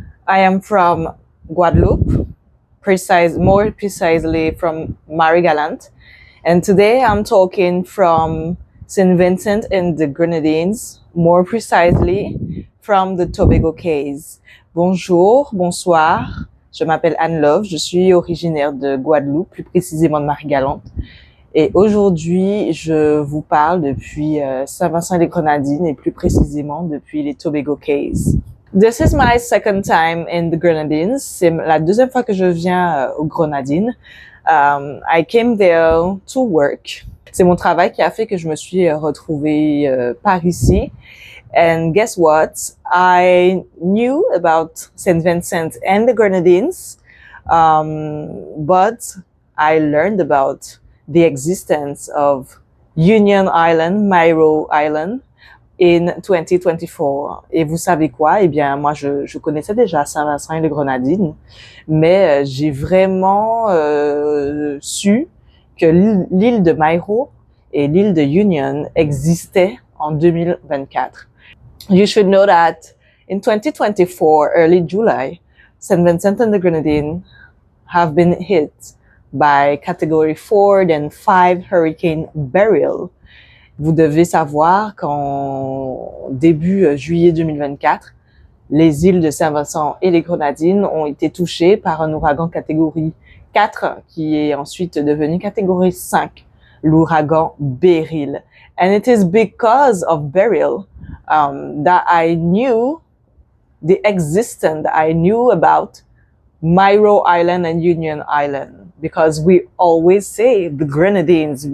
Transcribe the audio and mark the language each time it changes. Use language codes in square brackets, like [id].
[en] I am from Guadeloupe, more precisely from Marie-Galante. And today I'm talking from Saint-Vincent and The Grenadines, more precisely from the Tobago Cays. [fr] Bonjour, bonsoir. Je m'appelle Anne Love. Je suis originaire de Guadeloupe, plus précisément de Marie-Galante. Et aujourd'hui, je vous parle depuis Saint-Vincent et les Grenadines et plus précisément depuis les Tobago Cays. [en] This is my second time in the Grenadines. [fr] C'est la deuxième fois que je viens aux Grenadines. [en] I came there to work. [fr] C'est mon travail qui a fait que je me suis retrouvée par ici. [en] And guess what? I knew about Saint Vincent and the Grenadines, but I learned about the existence of Union Island, Mayreau Island, in 2024. [fr] Et vous savez quoi? Eh bien, moi, je connaissais déjà Saint-Vincent et les Grenadines, mais j'ai vraiment su que l'île de Mayreau et l'île de Union existaient en 2024. [en] You should know that in 2024, early July, Saint Vincent and the Grenadines have been hit by Category 4 then 5 Hurricane Beryl. [fr] Vous devez savoir qu'en début juillet 2024, les îles de Saint-Vincent et les Grenadines ont été touchées par un ouragan catégorie 4 qui est ensuite devenu catégorie 5, l'ouragan Béryl. [en] And it is because of Beryl that I knew the existence, that I knew about Mayreau Island and Union Island, because we always say the Grenadines.